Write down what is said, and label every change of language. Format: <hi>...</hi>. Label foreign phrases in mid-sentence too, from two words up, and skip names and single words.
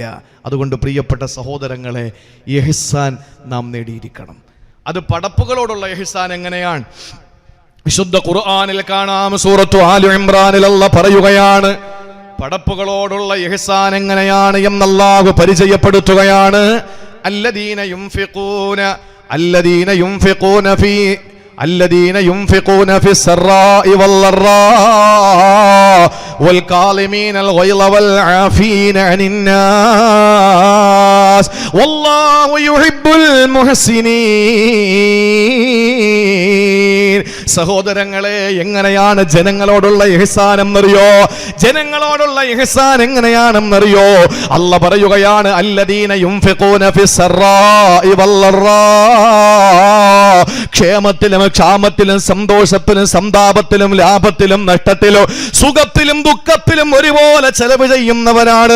<ml>അതുകൊണ്ട് പ്രിയപ്പെട്ട സഹോദരങ്ങളെ, ഇഹ്സാൻ നാം നേടിയിരിക്കണം. അത് പടപ്പുകളോടുള്ള ഇഹ്സാൻ എങ്ങനെയാണ്? വിശുദ്ധ ഖുർആനിൽ കാണാം, സൂറത്തു ആലു ഇംറാനിൽ അല്ലാഹു പറയുകയാണ്, പടപ്പുകളോടുള്ള ഇഹ്സാൻ എങ്ങനെയാണ് എന്ന് അല്ലാഹു പരിചയപ്പെടുത്തുകയാണ്.</ml> <ar>الذين ينفقون في السراء والضراء والكاظمين الغيظ والعافين عن الناس والله يحب المحسنين.</ar> <ml>സഹോദരങ്ങളെ, എങ്ങനെയാണ് ജനങ്ങളോടുള്ള ഇഹ്സാൻ എന്നറിയോ? ജനങ്ങളോടുള്ള ഇഹ്സാൻ എങ്ങനെയാണെന്നറിയോ? അല്ലാഹ് പറയുകയാണ്,</ml> <ar>الذين ينفقون في السراء والضرا.</ar> <ml>ക്ഷേമത്തിലും ക്ഷാമത്തിലും സന്തോഷത്തിലും സന്താപത്തിലും ലാഭത്തിലും നഷ്ടത്തിലും സുഖത്തിലും ദുഃഖത്തിലും ഒരുപോലെ ചെലവ് ചെയ്യുന്നവരാണ്.</ml>